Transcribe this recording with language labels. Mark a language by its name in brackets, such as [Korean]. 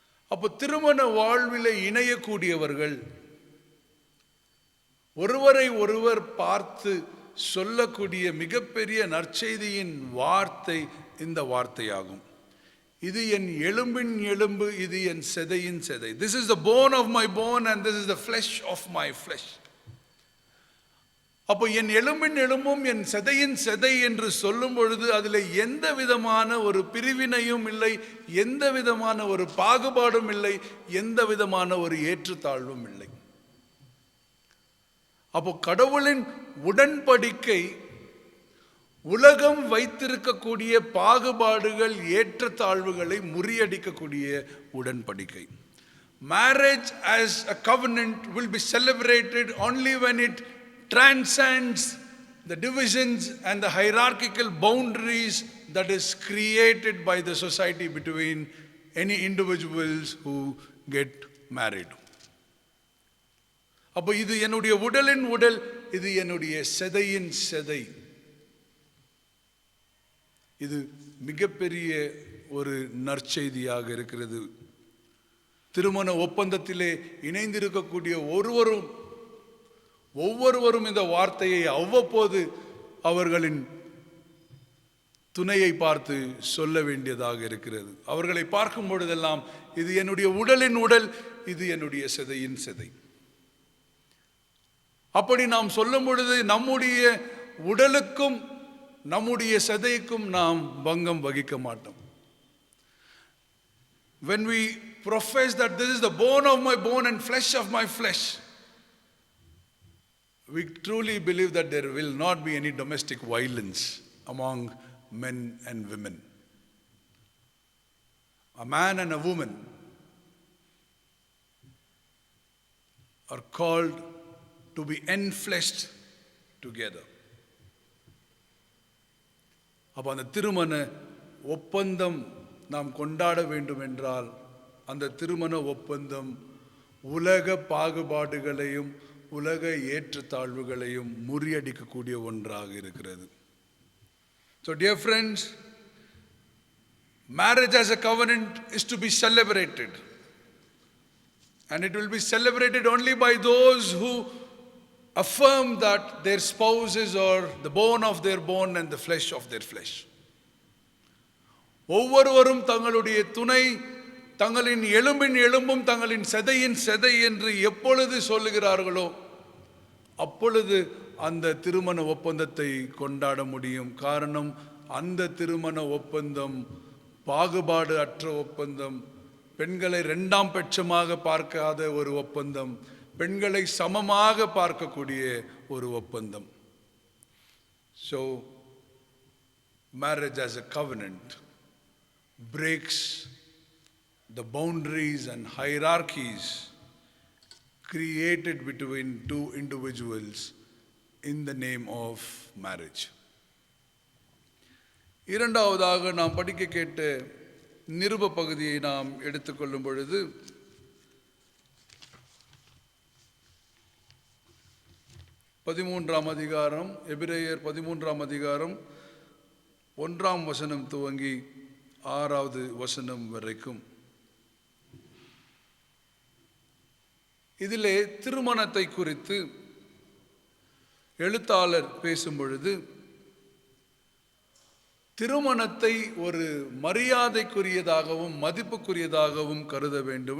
[Tamil] அப்போ திருமண வாழ்விலே இணையக்கூடியவர்கள் ஒருவரை ஒருவர் பார்த்து சொல்லக்கூடிய மிகப்பெரிய நற்செய்தியின் வார்த்தை இந்த வார்த்தையாகும். இது என் எலும்பின் எலும்பு, இது என் செதையின் செதை. [English] This is the bone of my bone and this is the flesh of my flesh. [Tamil] அப்போ என் எலும்பின் எலும்பும் என் செதையின் செதை என்று சொல்லும் பொழுது அதில் எந்த விதமான ஒரு பிரிவினையும் இல்லை, எந்த விதமான ஒரு பாகுபாடும் இல்லை, எந்த விதமான ஒரு ஏற்றத்தாழ்வும் இல்லை. அப்போ கடவுளின் உடன்படிக்கை உலகம் வைத்திருக்கக்கூடிய பாகுபாடுகள் ஏற்றத்தாழ்வுகளை முறியடிக்கக்கூடிய உடன்படிக்கை. [English] Marriage as a covenant will be celebrated only when it transcends the divisions and the hierarchical boundaries that is created by the society between any individuals who get married. [Tamil] அப்போ இது என்னுடைய உடலின் உடல், இது என்னுடைய செதையின் செதை. இது மிகப்பெரிய ஒரு நற்செய்தியாக இருக்கிறது. திருமண ஒப்பந்தத்திலே இணைந்திருக்கக்கூடிய ஒவ்வொருவரும் இந்த வார்த்தையை அவ்வப்போது அவர்களின் துணையை பார்த்து சொல்ல வேண்டியதாக இருக்கிறது. அவர்களை பார்க்கும் பொழுதெல்லாம் இது என்னுடைய உடலின் உடல், இது என்னுடைய செதையின் செதை. அப்படி நாம் சொல்லும் பொழுது நம்முடைய உடலுக்கும் நம்முடைய செதைக்கும் நாம் பங்கம் வகிக்க மாட்டோம். [English] When we profess that this is the bone of my bone and flesh of my flesh, we truly believe that there will not be any domestic violence among men and women. A man and a woman are called to be enfleshed together. [Tamil] அப்போ அந்த திருமண ஒப்பந்தம் நாம் கொண்டாட வேண்டும் என்றால் அந்த திருமண ஒப்பந்தம் உலக பாகுபாடுகளையும் உலக ஏற்றத்தாழ்வுகளையும் முறியடிக்கக்கூடிய ஒன்றாக இருக்கிறது. [English] So dear friends, marriage as a covenant is to be celebrated, and it will be celebrated only by those who affirm that their spouses are the bone of their bone and the flesh of their flesh. [Tamil] ஒவ்வொருவரும் தங்களுடைய துணை தங்களின் எலும்பின் எலும்பும் தங்களின் செதையின் செதை என்று எப்பொழுது சொல்லுகிறார்களோ அப்பொழுது அந்த திருமண ஒப்பந்தத்தை கொண்டாட முடியும். காரணம், அந்த திருமண ஒப்பந்தம் பாகுபாடு அற்ற ஒப்பந்தம், பெண்களை இரண்டாம் பட்சமாக பார்க்காத ஒரு ஒப்பந்தம், பெண்களை சமமாக பார்க்கக்கூடிய ஒரு ஒப்பந்தம். [English] So marriage as a covenant breaks the boundaries and hierarchies created between two individuals in the name of marriage. [Tamil] இரண்டாவதாக நாம் படிக்க கேட்ட நிருப பகுதியை நாம் எடுத்துக்கொள்ளும் பொழுது 13ஆம் அதிகாரம், எபிரேயர் 13ஆம் அதிகாரம் 1ஆம் வசனம் துவங்கி 6வது வசனம் வரைக்கும் இதிலே திருமணத்தை குறித்து எழுத்தாளர் பேசும் பொழுது திருமணத்தை ஒரு மரியாதைக்குரியதாகவும் மதிப்புக்குரியதாகவும் கருத வேண்டும்.